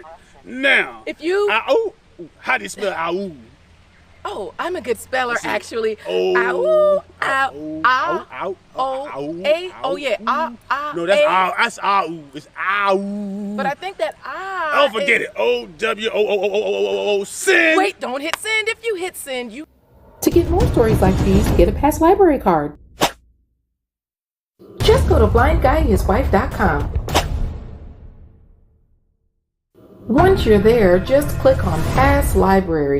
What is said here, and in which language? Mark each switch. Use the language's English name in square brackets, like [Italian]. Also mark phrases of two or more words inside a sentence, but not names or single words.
[English] Now. If you. How do you spell ow? Oh, I'm a good speller, actually. Oh. Ow, ow, Ow. ow, Ow. A. Oh, yeah. No, that's A. ow. That's ow. It's ow. But I think that Oh, forget it. O-W-O-O-O-O-O-O. Send. Wait, don't hit send. If you hit send, you. To get more stories like these, get a past library card. Just go to blindguyandhiswife.com. Once you're there, just click on Past Library.